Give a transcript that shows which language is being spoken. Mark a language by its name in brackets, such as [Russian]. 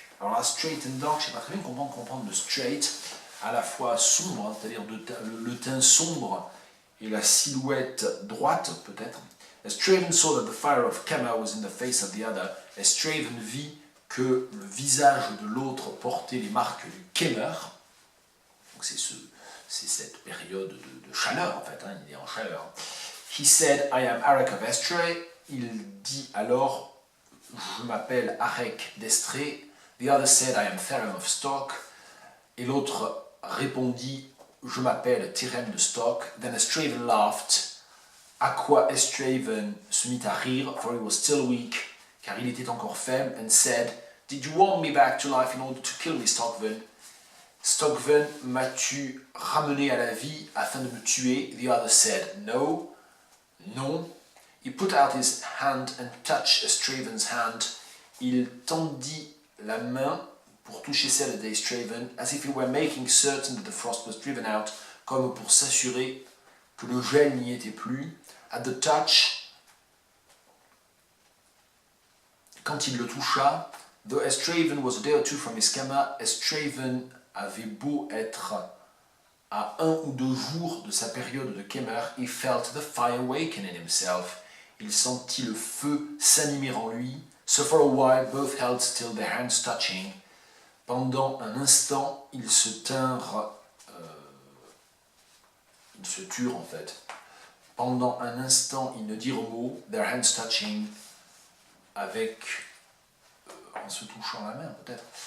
[French] Alors là, [English] straight and dark, [French] je ne sais pas très bien comprendre le straight, à la fois sombre, hein, c'est-à-dire le teint sombre et la silhouette droite peut-être. [English] Estravon saw that the fire of Kama was in the face of the other. [French] Estravon vit que le visage de l'autre portait les marques du Kemer. Donc c'est cette période de chaleur en fait, hein, il est en chaleur. [English] He said, I am Arek of Estre. [French] Il dit alors, je m'appelle Arek d'Estrée. [English] The other said, I am Therem of Stock. [French] Et l'autre répondit, je m'appelle Therem de Stock. [English] Then Estravon laughed. [French] À quoi Estravon se mit à rire, [English] for he was still weak, [French] car il était encore faible, [English] and said, Did you want me back to life in order to kill me, Stockven? [French] Stockven, m'as-tu ramené à la vie afin de me tuer? [English] The other said, No. Non. He put out his hand and touched Estravon's hand. [French] Il tendit la main pour toucher celle d'Estravon, [English] as if he were making certain that the frost was driven out, [French] comme pour s'assurer que le gel n'y était plus. [English] At the touch, [French] quand il le toucha, [English] though Estravon was a day or two from his Kama, [French] Estravon avait beau être à 1 ou 2 jours de sa période de Kemer, [English] he felt the fire waken in himself. [French] Il sentit le feu s'animer en lui. [English] So for a while, both held still, their hands touching. [French] Pendant un instant, ils se tinrent, ils se turent en fait. Pendant un instant, ils ne dirent mot, [English] their hands touching, [French] avec, en se touchant la main peut-être.